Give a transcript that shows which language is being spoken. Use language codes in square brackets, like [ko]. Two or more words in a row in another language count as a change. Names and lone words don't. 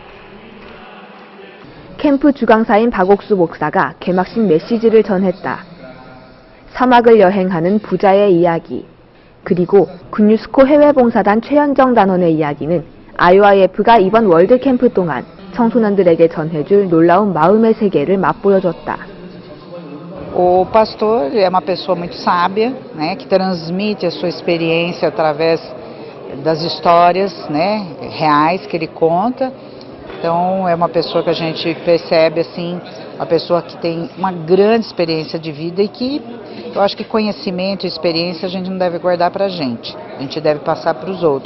[ko] 캠프 주강사인 박옥수 목사가 개막식 메시지를 전했다. 사막을 여행하는 부자의 이야기. 그리고 군유스코 해외봉사단 최현정 단원의 이야기는 IYF가 이번 월드캠프 동안 청소년들에게 전해줄 놀라운 마음의 세계를 맛보여줬다. [pt] O pastor é uma pessoa muito sábia, né, que transmite a sua experiência através das histórias, né, reais que ele conta. Então é uma pessoa que a gente percebe assim, uma pessoa que tem uma grande experiência de vida e que eu acho que conhecimento e experiência a gente não deve guardar para a gente deve passar para os outros.